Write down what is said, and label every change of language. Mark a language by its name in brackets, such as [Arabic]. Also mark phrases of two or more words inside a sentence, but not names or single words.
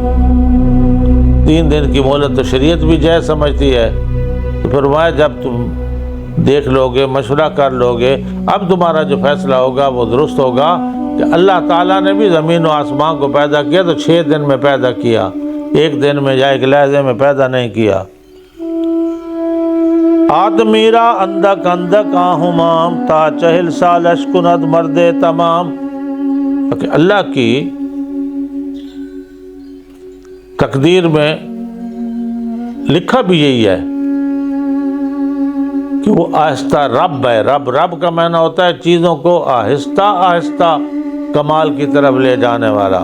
[Urdu] 3 دن کی مہلت تو شریعت بھی جائز سمجھتی ہے. تو فرمایا جب تم دیکھ لو گے، مشورہ کر لو گے، اب تمہارا جو فیصلہ ہوگا وہ درست ہوگا کہ اللہ تعالیٰ نے بھی زمین و آسمان کو پیدا کیا تو 6 دن میں پیدا کیا، 1 دن میں یا 1 لحظے میں پیدا نہیں کیا. [Persian] آدمیرا اندک اندک آہمام تا 40 سالش کند مرد تمام. [Urdu] کہ اللہ کی تقدیر میں لکھا بھی یہی ہے کہ وہ آہستہ رب ہے. رب کا معنی ہوتا ہے چیزوں کو آہستہ آہستہ کمال کی طرف لے جانے والا.